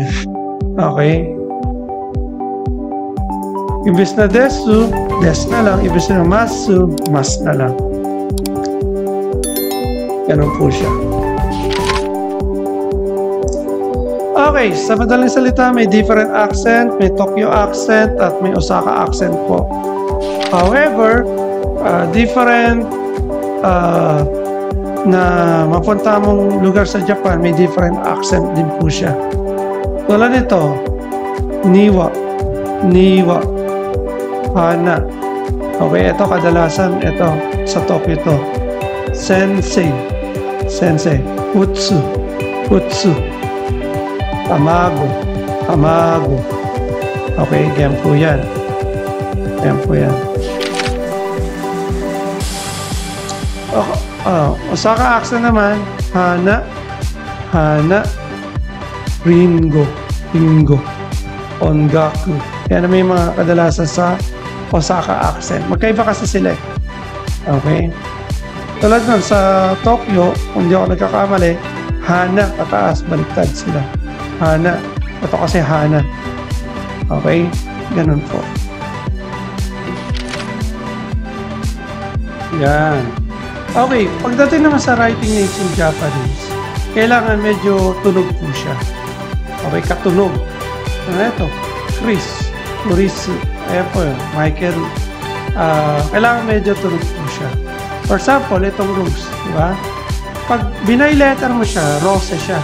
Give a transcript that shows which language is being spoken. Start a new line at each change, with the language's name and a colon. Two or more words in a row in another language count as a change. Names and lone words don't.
English: Okay.
Filipino: Imbis na desu, des na lang. Imbis na masu, mas na lang. Ganun po siya. Okay, sa madaling salita, may
English: different accent,
Filipino: may
English: Tokyo accent,
Filipino: at may
English: Osaka accent
Filipino: po. However, different na mapunta mong lugar sa Japan, may
English: different accent
Filipino: din po siya. Tulad nito, niwa, niwa, hana. Okay, ito kadalasan, ito sa Tokyo to.
Japanese: Sensei, sensei, utsu, utsu, tamago, tamago.
Filipino: Okay, yan po yan. Yan po yan.
English: Osaka accent
Filipino: naman,
Japanese: hana, hana, ringo, ringo, ongaku.
Filipino: Yan na may mga kadalasan sa
English: Osaka accent.
Filipino: Magkaiba kasi sila eh. Okay? Tulad nun, sa Tokyo, kung di ako nagkakamali, hana, pataas, baliktad sila. Hana. Ito kasi hana. Okay? Ganun po. Yan. Okay, pagdating naman sa
English: writing names in Japanese,
Filipino: kailangan medyo tunog po siya. Okay, katunog. Ano ito? Chris, Chris, ayan po yun, Michael. Kailangan medyo tunog po siya.
English: For example,
Filipino: itong Rose, di ba? Pag binay-letter mo siya, Rose siya.